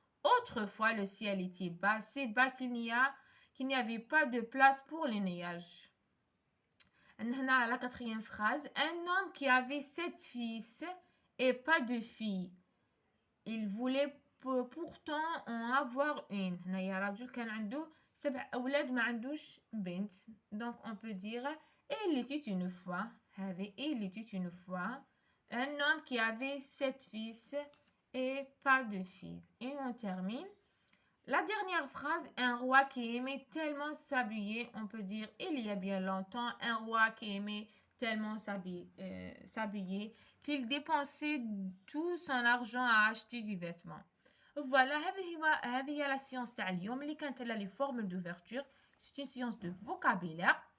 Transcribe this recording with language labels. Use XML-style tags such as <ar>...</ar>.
<fr>Autrefois, le ciel était bas, si bas qu'il n'y avait pas de place pour les nuages. La quatrième phrase. Un homme qui avait 7 fils et pas de filles. Il voulait pourtant en avoir une.</fr> <ar>هنايا رجل كان عنده 7 أولاد ما عندوش بنت.</ar> <fr>Donc on peut dire il était une fois. Il était une fois un homme qui avait 7 fils et pas de filles. Et on termine. La dernière phrase, un roi qui aimait tellement s'habiller, on peut dire il y a bien longtemps, un roi qui aimait tellement s'habiller qu'il dépensait tout son argent à acheter du vêtement.</fr> <ar>Voilà, هذه هي la science تاع اليوم اللي كانت على</ar> <fr>les formules d'ouverture. C'est une science de vocabulaire.</fr>